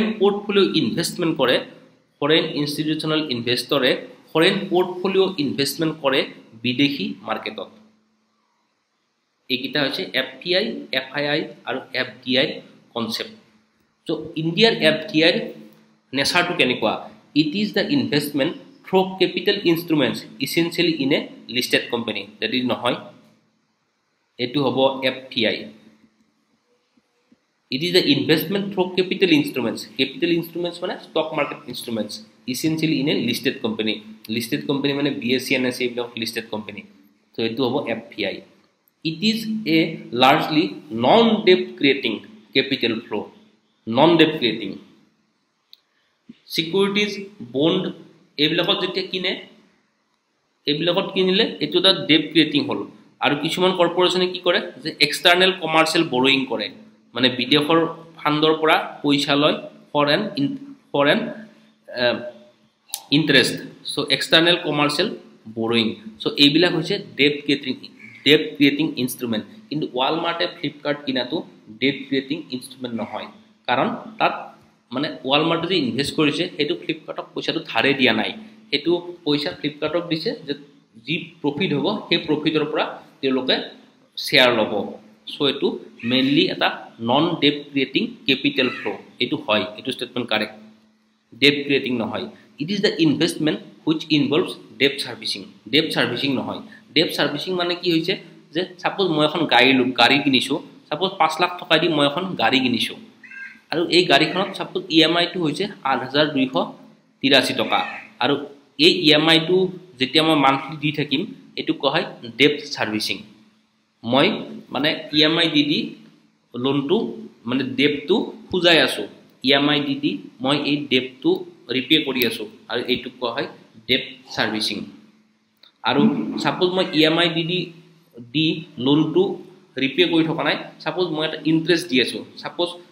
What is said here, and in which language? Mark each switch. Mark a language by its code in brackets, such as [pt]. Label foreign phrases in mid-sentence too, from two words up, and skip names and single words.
[en] portfolio investment [as] কৰে [en] foreign institutional [as] ইনভেষ্টৰে [en] foreign portfolio investment [as] কৰে বিদেশী মাৰ্কেটত এইকেইটা হৈছে এফপিআই এফআইআই আৰু [en] FDI concept [as] সো ইণ্ডিয়াৰ এফডিআইৰ নেচাৰটো কেনেকুৱা [en] it is the investment through capital instruments essentially in a listed company that is [as] নহয় এইটো হ'ব এফপিআই [en] it is the investment through capital instruments মানে stock market instruments essentially in a listed company মানে BSE NSE এইবিলাক listed company so [as] এটো হ'ব [en] FPI it is a largely non debt creating capital flow non debt creating securities bond [as] এইবিলাকত যেতিয়া কিনিলে এটো এটা debt creating হল আৰু কিছুমান কৰ্পোৰেচনে কি কৰে যে [en] external commercial borrowing [as] কৰে মানে বিদেশৰ ফাণ্ডৰ পৰা পইচা লয় [en] foreign interest so external commercial borrowing so [as] এইবিলাক হৈছে [en] debt creating instrument [as] কিন্তু ৱালমাৰ্টে ফ্লিপকাৰ্ট কিনাটো [en] debt creating instrument [as] নহয় কাৰণ তাত মানে ৱালমাৰ্টে যে ইনভেষ্ট কৰিছে সেইটো ফ্লিপকাৰ্টক পইচাটো ধাৰে দিয়া নাই সেইটো পইচা ফ্লিপকাৰ্টক দিছে যে যি প্ৰফিট হ'ব সেই প্ৰফিটৰ পৰা তেওঁলোকে শেয়াৰ ল'ব সো এটো মেইনলি এটা [en] non debt creating capital [as] ফ্লো এটো হয় এটো [en] statement correct debt creating [as] নহয় [en] it is the investment which involves debt servicing [as] নহয় [en] debt servicing [as] মানে কি হইছে যে সাপোজ মই এখন গাড়ী কিনিছো সাপোজ 5 লাখ টকা দি মই এখন গাড়ী কিনিছো আৰু এই গাড়ীখনত সাপোজ ইএমআই টো হইছে 8283 টকা আৰু এই ইএমআই টো যেতিয়া মই মান্থলি দি থাকিম এটো কোৱা হয় [en] debt servicing [as] মই মানে ইএমআই দি লোনটো মানে ডেটটো খুজাই আছো ইএমআই দি মই এই ডেটটো ৰিপে কৰি আছো আৰু এইটো কোৱা হয় [en] debt servicing [as] আৰু সাপোজ মই ইএমআই দি লোনটো ৰিপে কৰি থকা নাই সাপোজ মই এটা ইন্টারেস্ট দি আছো সাপোজ